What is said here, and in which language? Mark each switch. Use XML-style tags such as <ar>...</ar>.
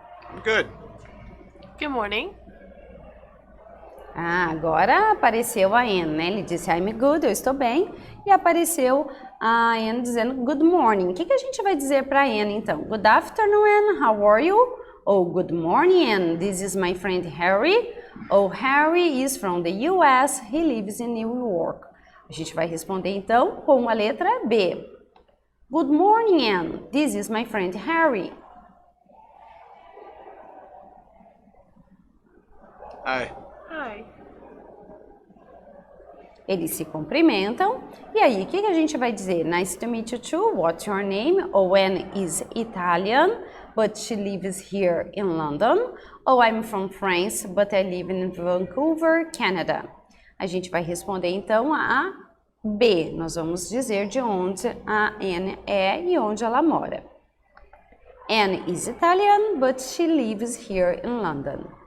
<en>I'm good. Good morning.</en> <pt>Ah, agora apareceu a Anne, né? Ele disse</pt> <en>I'm good,</en> <pt>eu estou bem. E apareceu a Anne dizendo</pt> <en>good morning.</en> <pt>O que a gente vai dizer para a Anne então?</pt> <en>Good afternoon, Anne, how are you? Ou good morning, Anne, this is my friend Harry. Ou Harry is from the US, he lives in New York.</en> <pt>A gente vai responder então com a letra B.</pt> <en>Good morning, Anne, this is my friend Harry. Hi. Hi.</en> <pt>Eles se cumprimentam. E aí, o que a gente vai dizer?</pt> <en>Nice to meet you too. What's your name? Ou Anne is Italian, but she lives here in London. Ou I'm from France, but I live in Vancouver, Canada.</en> <pt>A gente vai responder então a B. Nós vamos dizer de onde a Anne é e onde ela mora.</pt> <en>Anne is Italian, but she lives here in London.</en>